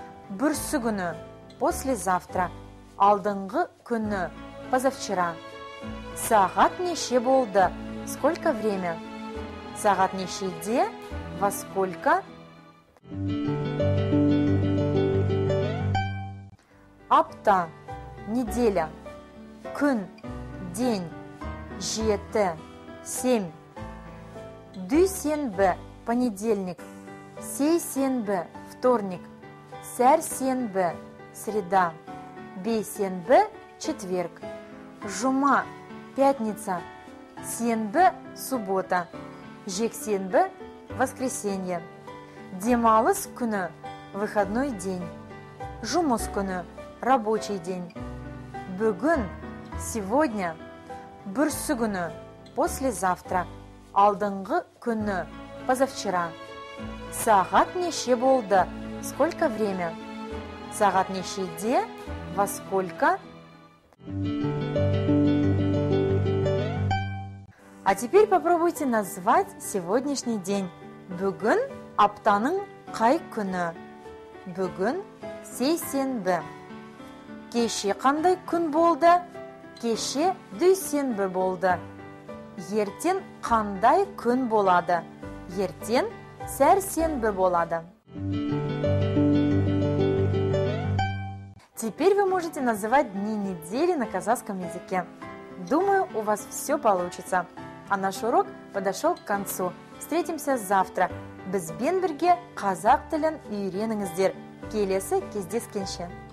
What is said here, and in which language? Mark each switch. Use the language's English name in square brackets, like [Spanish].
[Kazakh] Бүрсі күні – [Russian] послезавтра. [Kazakh] Алдыңғы күні – [Russian] позавчера. [Kazakh] Сағат неше болды? [Russian] Сколько время? [Kazakh] Сағат нешеде? [Russian] Во сколько? [Kazakh] Апта – [Russian] неделя. [Kazakh] Күн – [Russian] день. [Kazakh] Жеті – 7. Дүйсенбі – [Russian] понедельник. [Kazakh] Сейсенбі – [Russian] вторник. [Kazakh] Сәрсенбі – [Russian] среда. [Kazakh] Бейсенбі – [Russian] четверг. [Kazakh] Жұма – [Russian] пятница. [Kazakh] Сенбі – [Russian] суббота. [Kazakh] Жексенбі – [Russian] воскресенье. [Kazakh] Демалыс күні – [Russian] выходной день. [Kazakh] Жұмыс күні – [Russian] рабочий день. [Kazakh] Бүгін – [Russian] сегодня. [Kazakh] Бүрсі күні – [Russian] послезавтра. [Kazakh] Алдыңғы күні – [Russian] позавчера. [Kazakh] Сағат неше болды? [Russian] Сколько время? [Kazakh] Сағат нешеде? [Russian] Во сколько? А теперь попробуйте назвать сегодняшний день. [Kazakh] Бүгін аптаның қай күні? Бүгін сейсенбі. Кеше қандай күн болды? Кеше дүйсенбі болды. Ертең қандай күн болады? Ертең сәрсенбі болады. [Russian] Теперь вы можете называть дни недели на казахском языке. Думаю, у вас все получится. А наш урок подошел к концу. Встретимся завтра. [Kazakh] Бізбен бірге қазақ тілін үйреніңіздер. Келесі кездескенше.